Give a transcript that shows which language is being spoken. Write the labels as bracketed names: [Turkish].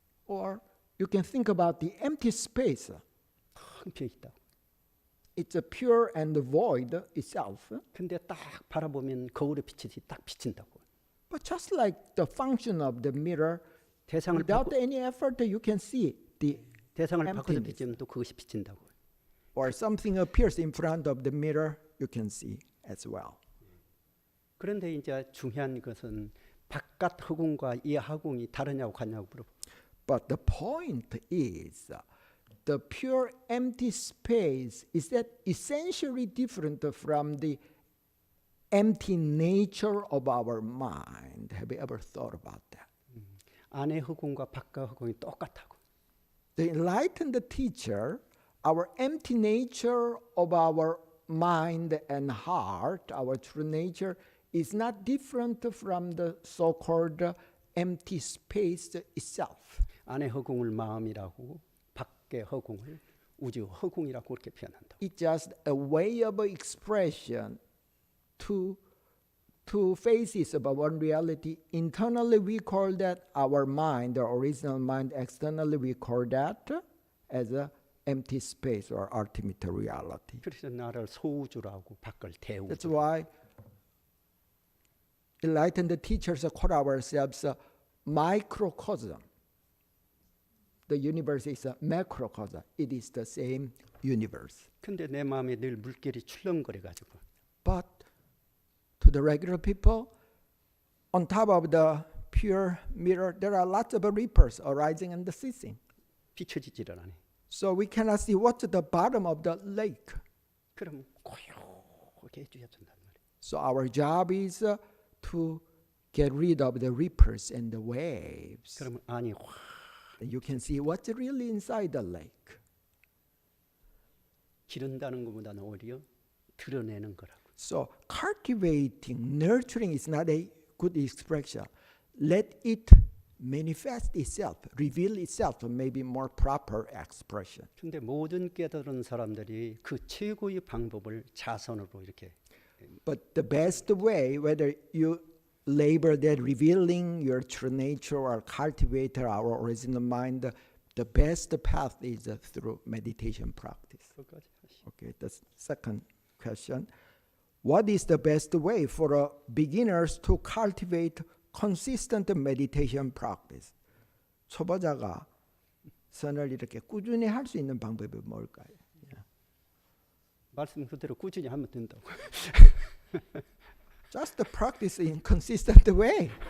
[English] Or you can think about the empty space. [Korean] 텅 비어 있다. [English] It's a pure and void itself. [Korean] 근데 딱 바라보면 거울에 비치듯이 딱 비친다고. [English] But just like the function of the mirror, [Korean] 대상을 [English] without [Korean] 바꿔 [English] any effort, you can see the [Korean] 대상을 바꿔서 [English] emptiness. [Korean] 비치면 또 그것이 비친다고. [English] Or something appears in front of the mirror, you can see as well. [Korean] 그런데 이제 중요한 것은 바깥 허공과 이 허공이 다르냐고 같냐고 물어보. [English] But the point is, the pure empty space is that essentially different from the empty nature of our mind. Have you ever thought about that? [Korean] 안의 허공과 바깥 허공이 똑같다고. [English] The enlightened teacher, our empty nature of our mind and heart, our true nature, is not different from the so-called empty space itself. [Korean] 안의 허공을 마음이라고 밖의 허공을 우주 허공이라고 그렇게 표현한다. [English] It's just a way of expression to two faces of one reality. Internally we call that our mind, the original mind. Externally we call that as a empty space or ultimate reality. [Korean] 그래서 나를 소우주라고 밖을 대우주. [English] That's why enlightened teachers call ourselves a microcosm. The universe is a macrocosm. It is the same universe. [Korean] 근데 내 마음에 늘 물결이 출렁거려 가지고. [English] But to the regular people, on top of the pure mirror, there are lots of ripples arising and ceasing. [Korean] 비춰지질 않네. [English] So we cannot see what's at the bottom of the lake. [Korean] 그럼 고요하게 해줘야 된단 말이야. [English] So our job is to get rid of the ripples and the waves. [Korean] 그러면 안이 확 [English] You can see what's really inside the lake. [Korean] 기른다는 것보다는 오히려 드러내는 거라고. [English] So cultivating, nurturing is not a good expression. Let it manifest itself, reveal itself, maybe more proper expression. [Korean] 근데 모든 깨달은 사람들이 그 최고의 방법을 자선으로 이렇게. [English] But the best way, whether you labor that revealing your true nature or cultivate our original mind, the best path is through meditation practice. [Korean] 그것까지 하시. [English] Okay, the second question. What is the best way for beginners to cultivate consistent meditation practice? [Korean] 초보자가 선을 이렇게 꾸준히 할 수 있는 방법이 뭘까요? 말씀 그대로 꾸준히 하면 된다고. [English] Just practice in consistent way.